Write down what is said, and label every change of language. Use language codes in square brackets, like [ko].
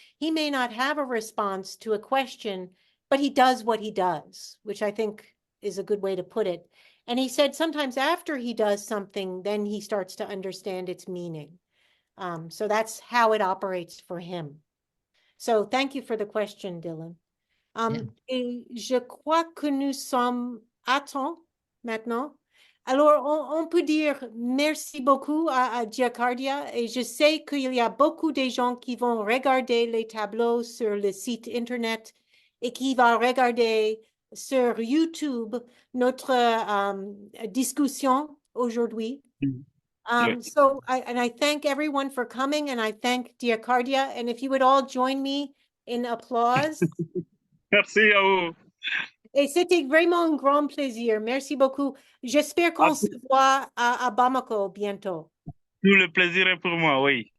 [en] He may not have a response to a question, but he does what he does, which I think is a good way to put it. And he said sometimes after he does something, then he starts to understand its meaning. So that's how it operates for him. So thank you for the question, Dylan. [fr] Et je crois que nous sommes à temps maintenant. Alors, on peut dire merci beaucoup à Diakardia et je sais qu'il y a beaucoup de gens qui vont regarder les tableaux sur le site Internet et qui vont regarder sur YouTube notre discussion aujourd'hui. [en] So I thank everyone for coming and I thank Diakardia. And if you would all join me in applause. [fr] Merci à vous. Et c'était vraiment un grand plaisir. Merci beaucoup. J'espère qu'on se voit à Bamako bientôt. Tout le plaisir est pour moi, oui.